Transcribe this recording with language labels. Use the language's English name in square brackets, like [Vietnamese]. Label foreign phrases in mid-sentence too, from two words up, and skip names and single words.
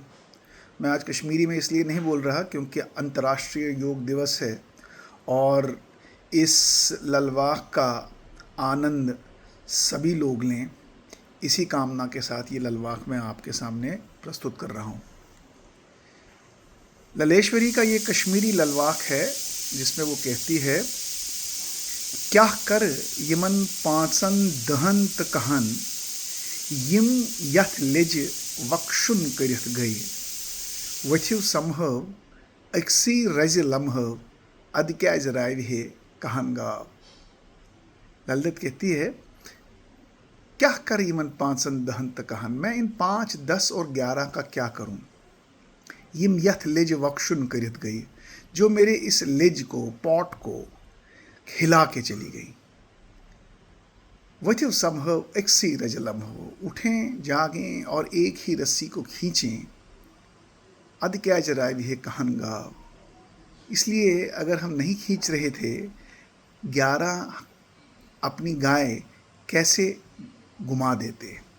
[Hindi] मैं आज कश्मीरी में इसलिए नहीं बोल रहा क्योंकि अंतर्राष्ट्रीय योग दिवस है और इस ललवाक का आनंद सभी लोग लें, इसी कामना के साथ ये ललवाक मैं आपके सामने प्रस्तुत कर रहा हूँ। ललेश्वरी का ये कश्मीरी ललवाक है जिसमें वो कहती है, [Kashmiri] क्या कर यमन पांसन दहंत कहन यम यथ लेज वक्षुन करित गई वथिव समहव अक्सी रज लम्हव अदक्याज राय है कहन गाव। [Hindi] ललित कहती है, [Kashmiri] क्या कर यमन पांसन दहंत कहन, [Hindi] मैं इन 5, 10 और 11 का क्या करूं। [Kashmiri] यम यथ लेज वक्षुन करित गई, [Hindi] जो मेरे इस लेज को, पॉट को हिला के चली गई। [Kashmiri] वथिव समहव एक्सी रजलम हो, [Hindi] उठें जागें और एक ही रस्सी को खींचें। [Kashmiri] अद क्या जराय भी है कहन गाव, [Hindi] इसलिए अगर हम नहीं खींच रहे थे 11 अपनी गाय कैसे घुमा देते।